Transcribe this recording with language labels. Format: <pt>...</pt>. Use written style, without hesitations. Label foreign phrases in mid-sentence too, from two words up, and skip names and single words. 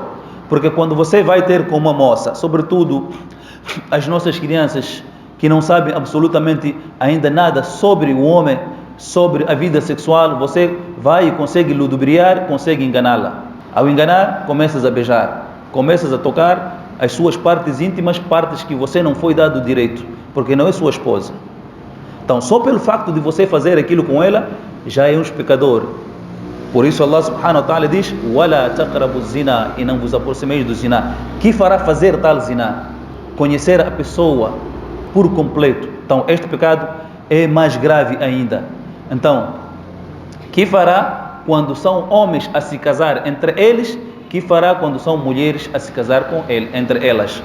<pt>Porque quando você vai ter com uma moça, sobretudo as nossas crianças que não sabem absolutamente ainda nada sobre o homem, sobre a vida sexual, você vai e consegue ludibriar, consegue enganá-la. Ao enganar, começas a beijar, começas a tocar as suas partes íntimas, partes que você não foi dado direito, porque não é sua esposa. Então, só pelo facto de você fazer aquilo com ela, já é um pecador. Por isso</pt> <ar>الله سبحانه وتعالى diz: وَلَا تَقْرَبُوا الزِّنَا,</ar> <pt>e não vos aproximeis do zina. Que fará fazer tal zina? Conhecer a pessoa por completo. Então este pecado é mais grave ainda. Então, que fará quando são homens a se casar entre eles? Que fará quando são mulheres a se casar com ele, entre elas?</pt>